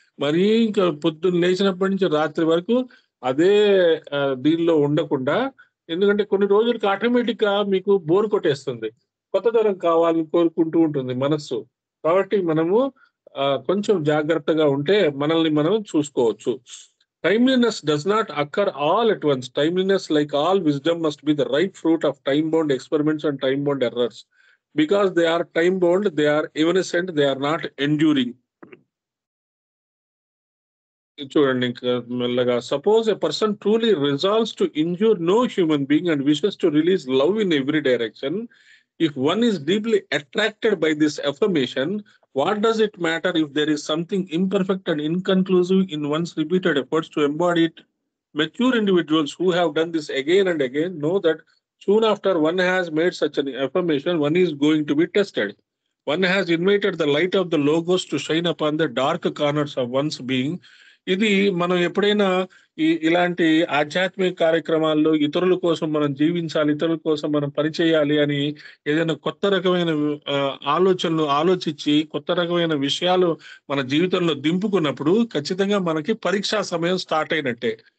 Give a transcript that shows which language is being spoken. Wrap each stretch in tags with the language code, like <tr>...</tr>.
<te>మరి ఇంకా పొద్దున్న లేచినప్పటి నుంచి రాత్రి వరకు అదే దీనిలో ఉండకుండా, ఎందుకంటే కొన్ని రోజులకి ఆటోమేటిక్ గా మీకు బోర్ కొట్టేస్తుంది, కొత్త తరం కావాలని కోరుకుంటూ ఉంటుంది మనస్సు. కాబట్టి మనము కొంచెం జాగ్రత్తగా ఉంటే మనల్ని మనం చూసుకోవచ్చు.</te> <en>Timeliness does not occur all at once. Timeliness, like all wisdom, must be the ripe fruit of time-bound experiments and time-bound errors. Because they are time-bound, they are evanescent, they are not enduring.</en> <te>చూడండి మెల్లగా.</te> <en>Suppose a person truly resolves to injure no human being and wishes to release love in every direction. If one is deeply attracted by this affirmation, what does it matter if there is something imperfect and inconclusive in one's repeated efforts to embody it? Mature individuals who have done this again and again know that soon after one has made such an affirmation, one is going to be tested. One has invited the light of the Logos to shine upon the dark corners of one's being.</en> <te>ఇది మనం ఎప్పుడైనా ఇలాంటి ఆధ్యాత్మిక కార్యక్రమాల్లో ఇతరుల కోసం మనం జీవించాలి, ఇతరుల కోసం మనం పనిచేయాలి అని ఏదైనా కొత్త రకమైన ఆలోచనలు ఆలోచించి కొత్త రకమైన విషయాలు మన జీవితంలో దింపుకున్నప్పుడు ఖచ్చితంగా మనకి పరీక్షా సమయం స్టార్ట్ అయినట్టే.</te>